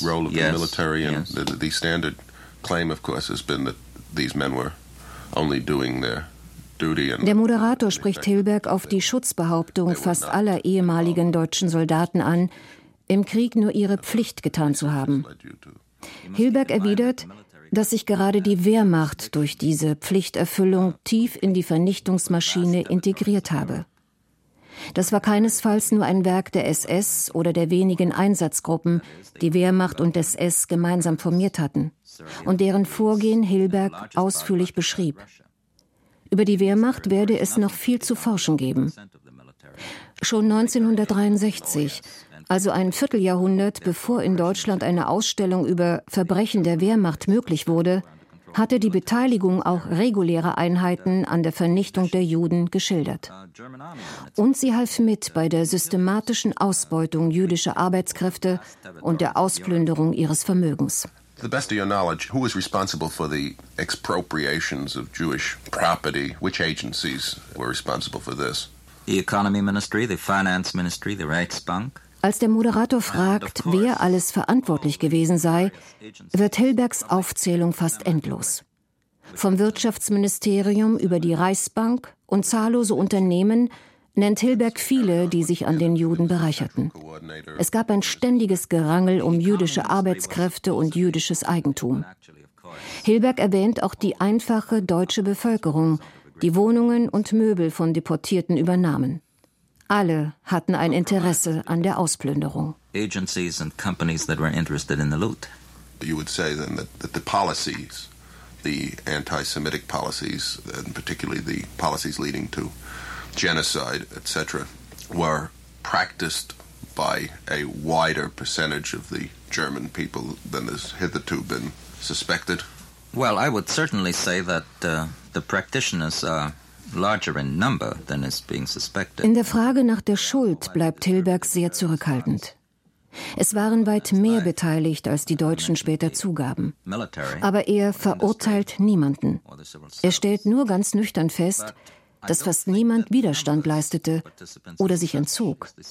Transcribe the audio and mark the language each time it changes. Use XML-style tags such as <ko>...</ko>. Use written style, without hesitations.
<en>The role of the military and the standard claim, of course, has been that these men were only doing their duty.</en> <de>Der Moderator spricht Hilberg auf die Schutzbehauptung fast aller ehemaligen deutschen Soldaten an, im Krieg nur ihre Pflicht getan zu haben. Hilberg erwidert, dass sich gerade die Wehrmacht durch diese Pflichterfüllung tief in die Vernichtungsmaschine integriert habe. Das war keinesfalls nur ein Werk der SS oder der wenigen Einsatzgruppen, die Wehrmacht und SS gemeinsam formiert hatten und deren Vorgehen Hilberg ausführlich beschrieb. Über die Wehrmacht werde es noch viel zu forschen geben. Schon 1963, also ein Vierteljahrhundert, bevor in Deutschland eine Ausstellung über Verbrechen der Wehrmacht möglich wurde, hatte die Beteiligung auch regulärer Einheiten an der Vernichtung der Juden geschildert. Und sie half mit bei der systematischen Ausbeutung jüdischer Arbeitskräfte und der Ausplünderung ihres Vermögens.</de> <en>To the best of your knowledge, who was responsible for the expropriations of Jewish property? Which agencies were responsible for this? The Economy Ministry, the Finance Ministry, the Reichsbank.</en> <de>Als der Moderator fragt, wer alles verantwortlich gewesen sei, wird Hilbergs Aufzählung fast endlos. Vom Wirtschaftsministerium über die Reichsbank und zahllose Unternehmen nennt Hilberg viele, die sich an den Juden bereicherten. Es gab ein ständiges Gerangel um jüdische Arbeitskräfte und jüdisches Eigentum. Hilberg erwähnt auch die einfache deutsche Bevölkerung, die Wohnungen und Möbel von Deportierten übernahmen. Alle hatten ein Interesse an der Ausplünderung.</de> <en>Agencies and companies that were interested in the loot. You would say then that the policies, the anti-Semitic policies, and particularly the policies leading to genocide, etc., were practiced by a wider percentage of the German people than has hitherto been suspected. Well, I would certainly say that the practitioners are larger in number than is being suspected.</en> <de>In der Frage nach der Schuld bleibt Hilberg sehr zurückhaltend. Es waren weit mehr beteiligt, als die Deutschen später zugaben. Aber er verurteilt niemanden. Er stellt nur ganz nüchtern fest, dass fast niemand Widerstand leistete oder sich entzog.</de>